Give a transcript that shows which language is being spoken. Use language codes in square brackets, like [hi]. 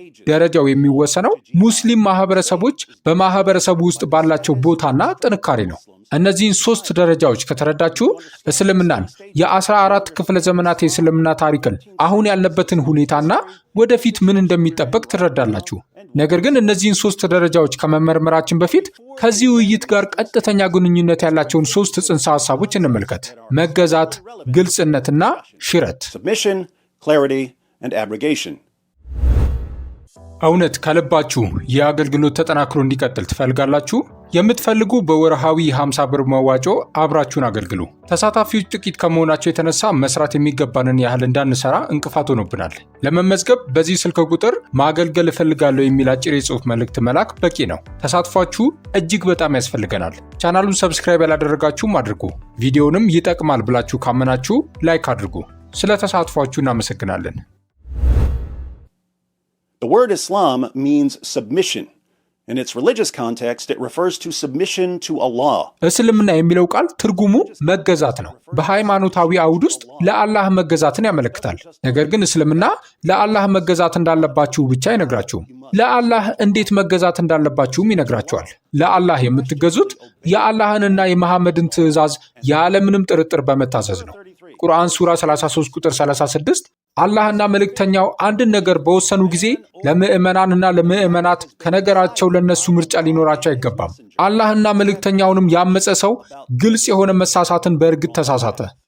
[am] ደረጃው የሚወሰነው ሙስሊም ማህበረሰቦች በማህበረሰቡ ውስጥ ባላቸው ቦታና ጥንካሬ ነው። እነዚህን 3 ደረጃዎች ከተረዳችሁ እስልምናን፣ የ14 ክፍለ ዘመናት የእስልምና ታሪክን፣ አሁን ያለበትን ሁኔታና ወደፊት ምን እንደሚጠበቅ ትረዳላችሁ። ነገር ግን እነዚህን 3 ደረጃዎች ከመመርመራችን በፊት ከዚህ ውይይት ጋር ቀጥተኛ ግንኙነት ያላቸውን 3 ጽንሰ ሐሳቦች እንመልከት። መገዛት፣ ግልጽነትና ሽረት። [en] Submission, clarity, and abrogation. [am] እውነት ከልባችሁ የአገልግሎት ተጠናክሮ እንዲቀጥል ትፈልጋላችሁ? የምትፈልጉ በወርሃዊ 50 ብር መዋጮ አብራችሁን አገልግሉ። ተሳታፊዎች ጥቂት ከመሆናቸው የተነሳ መስራት የሚገባንን ያህል እንዳንሰራ እንቅፋት ሆኖብናል። ለመመዝገብ በዚህ ስልክ ቁጥር ማገልገል እፈልጋለሁ የሚል አጭር የጽሑፍ መልእክት መላክ በቂ ነው። ተሳትፏችሁ እጅግ በጣም ያስፈልገናል። ቻናሉን ሰብስክራይብ ያላደረጋችሁም አድርጉ። ቪዲዮንም ይጠቅማል ብላችሁ ካመናችሁ ላይክ አድርጉ። ስለ ተሳትፏችሁ እናመሰግናለን። [en] The word Islam means submission. In its religious context, it refers to submission to Allah. [am] እስልምና የሚለው ቃል ትርጉሙ መገዛት ነው። በሃይማኖታዊ አውድ ውስጥ ለአላህ መገዛትን ያመለክታል። ነገር ግን እስልምና ለአላህ መገዛት እንዳለባችሁ ብቻ አይነግራችሁም። ለአላህ እንዴት መገዛት እንዳለባችሁም ይነግራችኋል። ለአላህ የምትገዙት የአላህንና የመሐመድን ትእዛዝ ያለምንም ጥርጥር በመታዘዝ ነው። ቁርአን ሱራ 33 ቁጥር 36 አላህና መልእክተኛው አንድን ነገር በወሰኑ ጊዜ ለምዕመናንና ለምዕመናት ከነገራቸው ለነሱ ምርጫ ሊኖራቸው አይገባም። አላህና መልእክተኛውንም ያመፀ ሰው ግልጽ የሆነ መሳሳትን በእርግጥ ተሳሳተ።